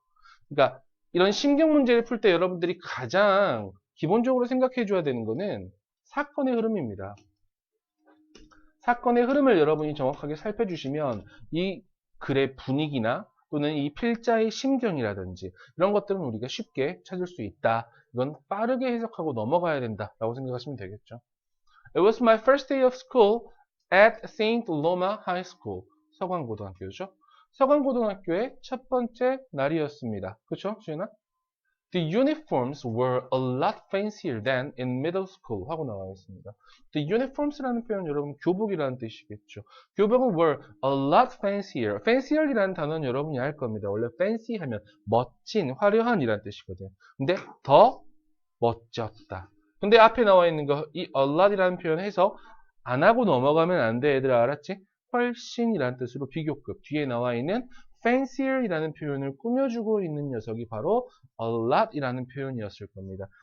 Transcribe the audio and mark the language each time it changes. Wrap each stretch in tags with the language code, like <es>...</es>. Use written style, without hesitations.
<ko>그러니까 이런 심경 문제를 풀 때 여러분들이 가장 기본적으로 생각해 줘야 되는 거는 사건의 흐름입니다. 사건의 흐름을 여러분이 정확하게 살펴주시면 이 글의 분위기나 또는 이 필자의 심경이라든지 이런 것들은 우리가 쉽게 찾을 수 있다. 이건 빠르게 해석하고 넘어가야 된다라고 생각하시면 되겠죠.</ko> <en>It was my first day of school at St. Loma High School.</en> <ko>서강고등학교죠. 서강고등학교의 첫 번째 날이었습니다. 그렇죠, 지은아?</ko> <en>The uniforms were a lot fancier than in middle school</en> <ko>하고 나와 있습니다. The uniforms라는 표현 여러분 교복이라는 뜻이겠죠. 교복은</ko> <en>were a lot fancier.</en> <ko>fancier이라는 단어는 여러분이 알 겁니다. 원래 fancy 하면 멋진, 화려한이라는 뜻이거든요. 근데 더 멋졌다. 근데 앞에 나와 있는 거 이 a lot이라는 표현 해석 안 하고 넘어가면 안 돼, 얘들아. 알았지? 훨씬이라는 뜻으로 비교급 뒤에 나와 있는 fancier이라는 표현을 꾸며주고 있는 녀석이 바로 a lot이라는 표현이었을 겁니다.</ko>